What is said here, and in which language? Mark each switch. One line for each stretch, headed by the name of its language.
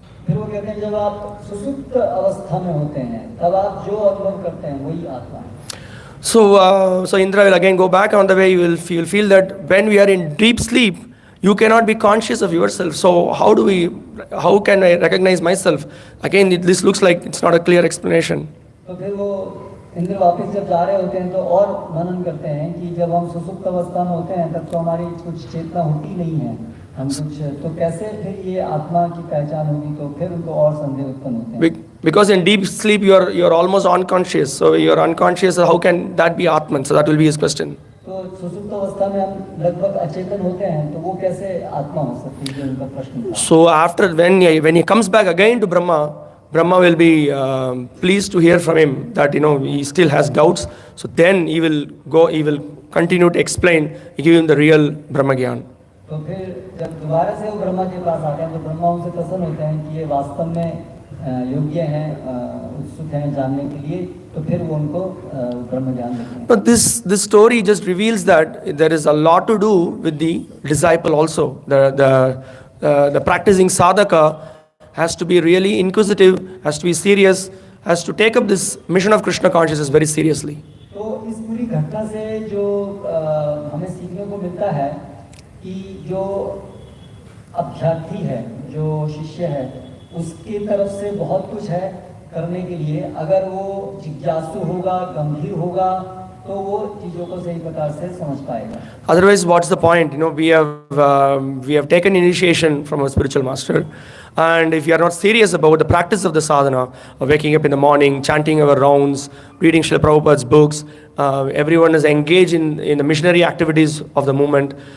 Hindi: फिर वो कहते हैं जब आप सुसुप्त अवस्था में होते हैं तब आप जो अनुभव करते हैं वही आत्मा है.
English: So Indra will again go back. On the way you will feel that when we are in deep sleep, you cannot be conscious of yourself. So how can I recognize myself? Again, this looks like it's not a clear explanation.
Hindi: तो फिर वो इंद्र वापस जब जा रहे होते हैं तो और मनन करते हैं कि जब हम सुसुप्त अवस्था में होते हैं तब तो हमारी कुछ चेतना होती नहीं है, हम कुछ तो कैसे फिर ये आत्मा की पहचान होगी, तो फिर उनको और संदेह उत्पन्न होते हैं.
English: Because in deep sleep you are almost unconscious. So you are unconscious. How can that be Atman? So that will be his question.
Hindi: तो सुसुप्त अवस्था में हम लगभग अचेतन होते हैं, तो वो कैसे आत्मा हो सकती है, उनका प्रश्न था.
English: So after when he comes back again to Brahma will be pleased to hear from him that he still has doubts. So then he will continue to explain, give him the real Brahma Gyan.
Hindi: तो फिर जब दोबारा से वो ब्रह्मा के पास आते हैं तो ब्रह्मा उनसे प्रसन्न होते हैं कि ये वास्तव में योग्य हैं, उत्सुक हैं जानने के लिए, तो फिर वो उनको ब्रह्म ज्ञान देते हैं.
English: But this story just reveals that there is a lot to do with the disciple also. The practicing sadhaka has to be really inquisitive, has to be serious, has to take up this mission of Krishna consciousness very seriously.
Hindi: तो इस पूरी घटना से जो हमें सीखने को मिलता है कि जो अभ्यर्थी है, जो शिष्य है, उसकी तरफ से बहुत कुछ है करने के लिए अगर वो जिज्ञासु होगा, गंभीर होगा, तो वो चीज़ों को सही प्रकार से समझ पाएगा.
English: Otherwise, what's the point? We have taken initiation from a spiritual master, and if you are not serious about the practice of the sadhana, of waking up in the morning, chanting our rounds, reading Srila Prabhupada's books, everyone is engaged in the missionary activities of the movement.